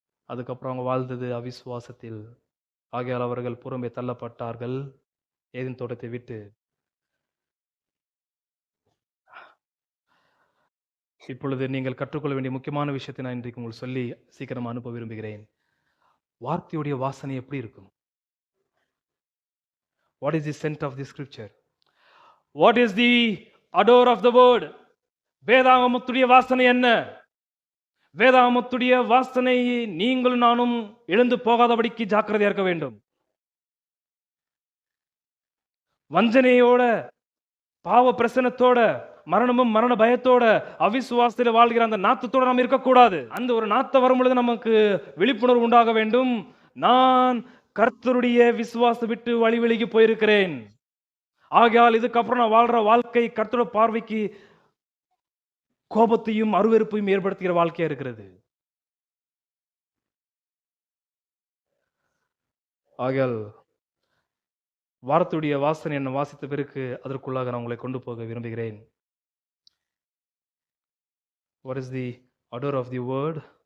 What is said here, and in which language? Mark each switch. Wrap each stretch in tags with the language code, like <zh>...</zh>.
<ta>அதுக்கப்புறம் அவங்க வாழ்ந்தது அவிசுவாசத்தில். ஆகையால் அவர்கள் புறம்பே தள்ளப்பட்டார்கள் ஏதேன் தோட்டத்தை விட்டு. இப்பொழுது நீங்கள் கற்றுக்கொள்ள வேண்டிய முக்கியமான விஷயத்தை நான் இன்றைக்கு உங்களுக்கு சொல்லி சீக்கிரமா அனுப்ப விரும்புகிறேன். வார்த்தையுடைய வாசனை எப்படி இருக்கும்?</ta> <en>What is the scent of the scripture? What is the odor of the word?</en> <ta>வேதாகமத்துடைய வாசனை என்ன? வேதாகமத்துடைய வாசனை நீங்களும் நானும் எழுந்து போகாதபடிக்கு ஜாக்கிரதையா இருக்க வேண்டும். வஞ்சனையோட, பாவ பிரசனத்தோட, மரணமும் மரண பயத்தோட, அவிசுவாசத்தில் வாழ்கிற அந்த நாத்தத்தோட நாம் இருக்கக்கூடாது. அந்த ஒரு நாத்தம் வரும் பொழுது நமக்கு விழிப்புணர்வு உண்டாக வேண்டும். நான் கர்த்தருடைய விசுவாசம் விட்டு வழி விலகி போயிருக்கிறேன். ஆகையால் இதுக்கப்புறம் நான் வாழ்ற வாழ்க்கை கர்த்தரோட பார்வைக்கு கோபத்தையும் அருவருப்பையும் ஏற்படுத்துகிற வாழ்க்கையா இருக்கிறது. ஆகையால் வார்த்தையுடைய வாசனை என்ன வாசித்த பிறகு அதற்குள்ளாக நான் உங்களை கொண்டு போக விரும்புகிறேன்.</ta> <en>What is the odor of the word?</en>